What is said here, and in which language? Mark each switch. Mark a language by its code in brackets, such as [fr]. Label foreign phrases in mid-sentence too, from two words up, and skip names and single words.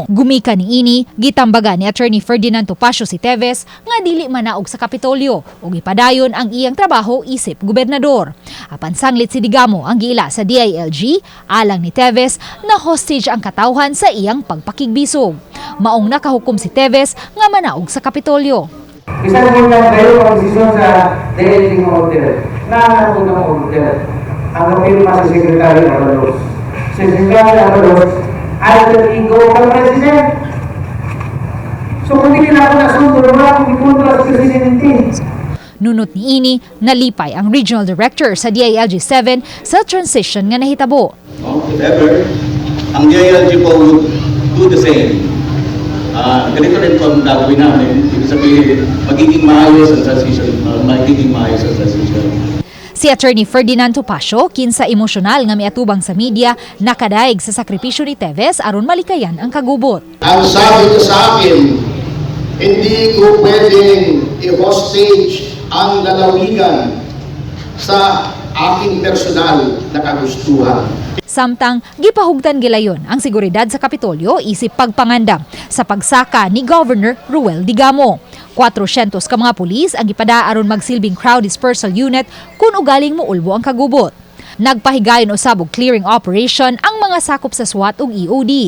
[ceb] Gumika niini, gitambaga ni Attorney Ferdinand Topacio si Teves nga dili manaog sa Kapitolyo ug ipadayon ang iyang trabaho isip gobernador. Apan sanglit si Digamo ang giila sa DILG, alang ni Teves na hostage ang katawhan sa iyang pagpakigbisog. Maong nakahukom si Teves nga manaog sa Kapitolyo. [tl] Isang muna kayo ang desisyon sa DLG ng order. Nahanap ng order. Ang kapirma sa Secretary Avalos. Si Secretary Avalos, [en] alter ego [tl] ng President. So kung hindi na ako nasunod, wala akong ipunta sa Presidente. [ceb] Nunot niini, nalipay ang Regional Director sa DILG 7 sa transition nga nahitabo. [en] If ever, ang DILG po would do the same. [tl] Ganito rin po ang gagawin namin. Ibig sabihin, magiging maayos ang transition. [ceb] Si Attorney Ferdinand Topacio, kinsa emosyonal nga miatubang sa media, nakadaig sa sakripisyo ni Teves aron malikayan ang kagubot. [tl] Ang sabi niya sa akin, hindi ko pwedeng i-hostage ang lalawigan sa aking personal na kagustuhan. [ceb] Samtang gipahugtan gilayon ang seguridad sa Kapitolyo isip pagpangandam sa pagsaka ni Governor Ruel Digamo. 400 ka mga pulis ang gipada aron magsilbing [en] crowd dispersal unit [ceb] kung ugaling moulbo ang kagubot. Nagpahigayon usab og clearing operation ang mga sakop sa SWAT ug EOD.